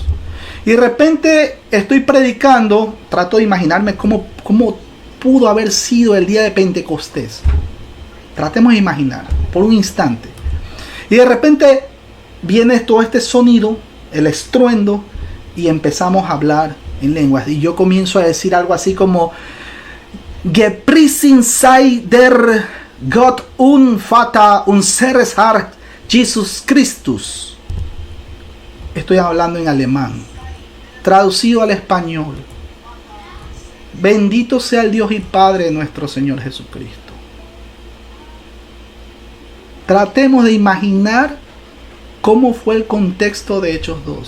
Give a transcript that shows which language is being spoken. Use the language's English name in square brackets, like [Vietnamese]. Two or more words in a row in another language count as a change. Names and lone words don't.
[Spanish] Y de repente estoy predicando, trato de imaginarme cómo pudo haber sido el día de Pentecostés. Tratemos de imaginar por un instante. Y de repente viene todo este sonido, el estruendo, y empezamos a hablar en lenguas. Y yo comienzo a decir algo así como, [German] Gepriesen sei der Gott und Vater unseres Herrn Jesus Christus. [Spanish] Estoy hablando en alemán. Traducido al español. Bendito sea el Dios y Padre de nuestro Señor Jesucristo. Tratemos de imaginar cómo fue el contexto de Hechos 2.